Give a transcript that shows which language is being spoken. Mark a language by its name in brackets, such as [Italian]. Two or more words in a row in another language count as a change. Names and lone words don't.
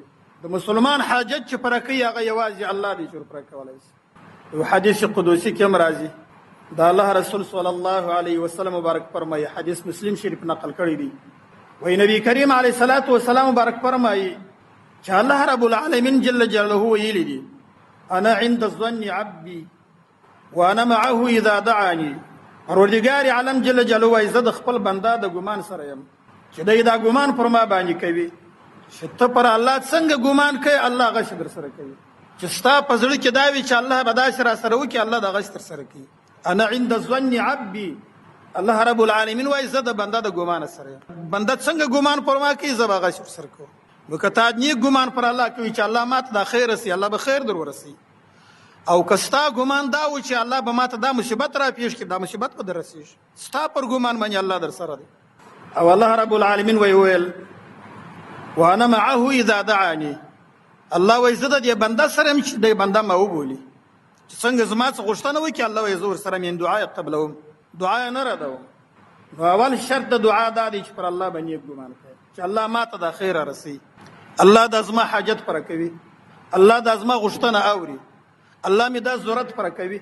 [Pashto] د مسلمان حاجت چې پوره کوي هغه یوازې الله دی چې پوره کولی شي. یو حدیث قدوسي کې هم راځي، د الله رسول [Arabic] صلی الله علیه وسلم [Pashto] مبارک فرمایي، حدیث مسلم شریف نقل کړی دی، وایي نبی کریم [Arabic] علیه الصلاة والسلام [Pashto] مبارک فرمایي چې [Arabic] الله رب العالمین جل جلاله [Pashto] ویلي دي: [Arabic] انا عند الظن عبدي وانا معه اذا دعاني. [Pashto] پروردګار عالم [Arabic] جل جلاله [Pashto] وایي زه د خپل بنده د ګمان سره یم چې دی دا ګمان پر ما باندې کوي. چې ته پر الله څنګه ګمان کوي الله هغه شی در سره کوي. چې ستا په زړه کې دا وي چې الله به داسې را سره وکړي، الله دغه شی در سره کوي. [Arabic] انا عند الظن عبدي، الله رب العالمین [Pashto] وایي زه د بنده د ګمان سره یم. بنده څنګه ګمان پر ما کوي زه به هغه شی در سره کوم. نو که تا نیک ګمان پر الله کوي چې الله ماته دا خیر رسي، الله به خیر در ورسي. او که ستا ګمان دا و چې الله به ماته دا مصیبت را پیښ کړي، دا مصیبت به در رسېږي. ستا پر ګمان باندې الله در سره دی. او [Arabic] الله رب العالمین [Pashto] ویل [Arabic] وانا معه اذا دعاني، [Pashto] الله وایي زه د دې بنده سره یم چې دی بنده ما وبولي، چې څنګه زما څه غوښتنه وکړي الله وایي زه ورسره یم، دعا یې قبلوم، دعا یې نه ردوم. نو اول شرط د دعا دا دی چې پر الله باندې نیک ګمان کوي چې الله ماته دا خیر رسي، الله دا زما حاجت پوره کوي، الله دا زما غوښتنه اوري، الله مې دا ضرورت پوره کوي.